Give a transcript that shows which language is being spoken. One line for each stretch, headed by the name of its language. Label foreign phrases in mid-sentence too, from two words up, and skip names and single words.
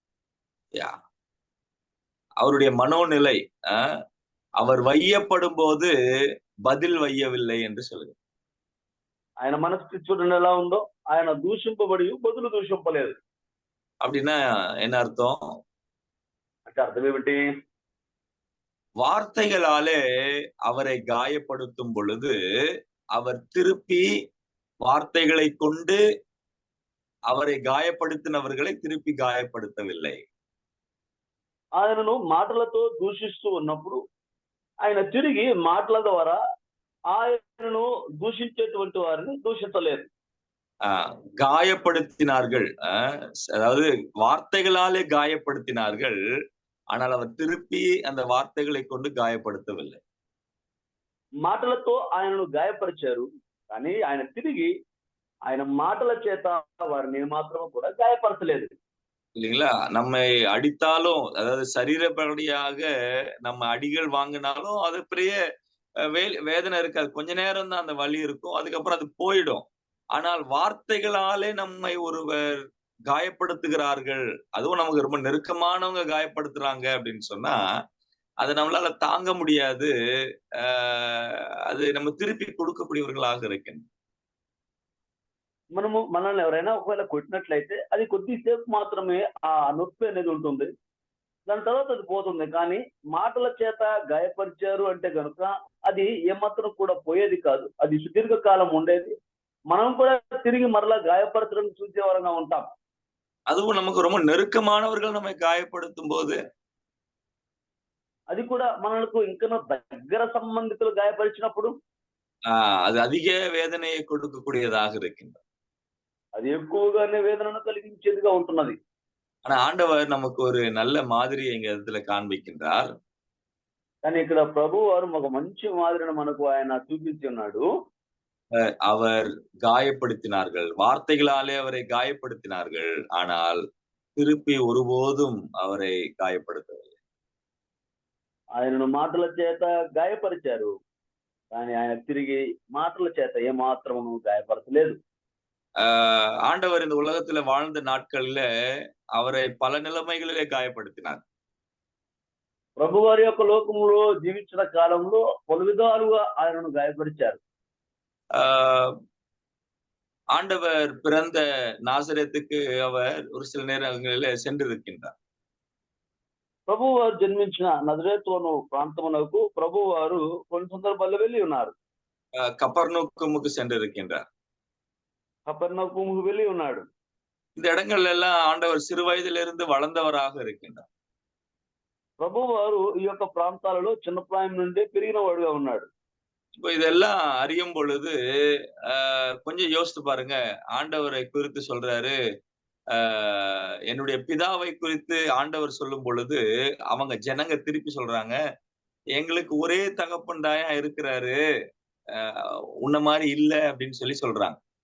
Tamil: அவருடைய மனோநிலை அவர் வையப்படும் போது பதில் வையவில்லை என்று சொல்லுங்க.
Telugu: ఆయన మనస్థితి చూడండి ఎలా ఉందో, ఆయన దూషింపబడి బదులు దూషింపలేదు.
Tamil: அப்படின்னா என்ன அர்த்தம்?
Telugu: అంటే అర్థం ఏమిటి?
Tamil: வார்த்தைகளாலே அவரை காயப்படுத்தும் பொழுது அவர் திருப்பி வார்த்தைகளை கொண்டு அவரை காயப்படுத்தினவர்களை திருப்பி காயப்படுத்தவில்லை.
Telugu: ఆయనను మాటలతో దూషిస్తూ ఉన్నప్పుడు ఆయన తిరిగి మాటల ద్వారా ఆయనను దూషించేటువంటి వారిని దూషించలేదు.
Tamil: காயப்படுத்தினார்கள், அதாவது வார்த்தைகளாலே காயப்படுத்தினார்கள். ஆனால் அவர் திருப்பி அந்த வார்த்தைகளை கொண்டு காயப்படுத்தவில்லை.
Telugu: మాటలతో ఆయనను గాయపరిచారు, కానీ ఆయన తిరిగి ఆయన మాటల చేత వారిని మాత్రం కూడా గాయపరచలేదు.
Tamil: இல்லைங்களா? நம்மை அடித்தாலும், அதாவது சரீரப்படியாக நம்ம அடிகள் வாங்கினாலும் அது பெரிய வேதனை இருக்காது. கொஞ்ச நேரம் தான் அந்த வலி இருக்கும், அதுக்கப்புறம் அது போயிடும். ஆனால் வார்த்தைகளாலே நம்மை ஒருவர் காயப்படுத்துகிறார்கள், அதுவும் நமக்கு ரொம்ப நெருக்கமானவங்க காயப்படுத்துறாங்க அப்படின்னு சொன்னா அதை நம்மளால தாங்க முடியாது. அது நம்ம திருப்பி கொடுக்கக்கூடியவர்களாக இருக்கின்றோம்.
Telugu: మనల్ని ఎవరైనా ఒకవేళ కొట్టినట్లయితే అది కొద్దిసేపు మాత్రమే ఆ నొప్పి అనేది ఉంటుంది, దాని తర్వాత అది పోతుంది. కానీ మాటల చేత గాయపరిచారు అంటే కనుక అది ఏమాత్రం కూడా పోయేది కాదు, అది సుదీర్ఘ కాలం ఉండేది. మనం కూడా తిరిగి మరలా గాయపరచడం చూసేవారంగా ఉంటాం.
Tamil: அதுவும் நமக்கு ரொம்ப நெருக்கமானவர்கள் நம்மை காயப்படுத்தும் போது,
Telugu: అది కూడా మనకు ఇంకా దగ్గర సంబంధితులు గాయపరిచినప్పుడు
Tamil: அது அதிக வேதனையை கொடுக்கக்கூடியதாக இருக்கின்றது.
Telugu: అది ఎక్కువగానే వేదనను కలిగించేదిగా ఉంటున్నది.
Tamil: ஆனா ஆண்டவர் நமக்கு ஒரு நல்ல மாதிரியை இங்க இடத்துல காண்பிக்கின்றார்.
Telugu: కానీ ఇక్కడ ప్రభు వారు ఒక మంచి మాదిరిని మనకు ఆయన చూపించి ఉన్నాడు.
Tamil: அவர் காயப்படுத்தினார்கள், வார்த்தைகளாலே அவரை காயப்படுத்தினார்கள், ஆனால் திருப்பி ஒருபோதும் அவரை காயப்படுத்தவில்லை.
Telugu: ఆయనను మాటల చేత గాయపరిచారు, కానీ ఆయన తిరిగి మాటల చేత ఏమాత్రము గాయపరచలేదు.
Tamil: ஆண்டவர் இந்த உலகத்துல வாழ்ந்த நாட்களில அவரை பல நிலைமைகளிலே காயப்படுத்தினார்.
Telugu: ప్రభు వారి యొక్క లోకంలో జీవించిన కాలంలో పలు విధాలుగా ఆయనను గాయపరిచారు.
Tamil: ஆண்டவர் பிறந்த நாசரேத்துக்கு அவர் ஒரு சில நேரங்களிலே சென்றிருக்கின்றார்.
Telugu: ప్రభు వారు జన్మించిన నజరేతు ప్రాంతమునకు ప్రభు వారు కొన్ని సందర్భాల్లో వెళ్ళి ఉన్నారు.
Tamil: கப்பர்நூக்குமுக்கு சென்றிருக்கின்றார்.
Telugu: కపెర్నహూముకు వెళ్ళి ఉన్నాడు.
Tamil: இந்த இடங்கள்ல எல்லாம் ஆண்டவர் சிறு வயதிலிருந்து வளர்ந்தவராக இருக்கின்றார்.
Telugu: ప్రభు వారు ఈ యొక్క ప్రాంతాలలో చిన్న ప్రాయం నుండి పెరిగిన వాడుగా ఉన్నాడు.
Tamil: இப்போ இதெல்லாம் அறியும் பொழுது கொஞ்சம் யோசித்து பாருங்க. ஆண்டவரை குறித்து சொல்றாரு, என்னுடைய பிதாவை குறித்து ஆண்டவர் சொல்லும் பொழுது அவங்க ஜனங்க திருப்பி சொல்றாங்க, எங்களுக்கு ஒரே தகப்பன் தாயா இருக்கிறாரு, உன்ன மாதிரி இல்ல அப்படின்னு சொல்லி சொல்றாங்க.